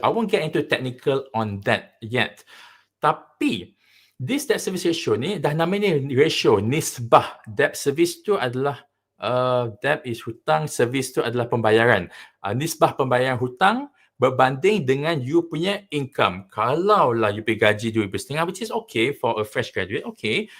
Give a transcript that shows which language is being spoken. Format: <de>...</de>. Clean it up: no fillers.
<en>I won't get into technical on that yet.</en> <ms>Tapi this debt service ratio ni dah namanya ratio, nisbah. Debt service tu adalah debt is hutang, service tu adalah pembayaran. Nisbah pembayaran hutang berbanding dengan you punya income. Kalau lah you punya gaji 2,500,</ms> <en>which is okay for a fresh graduate,</en> <ms>okay.</ms>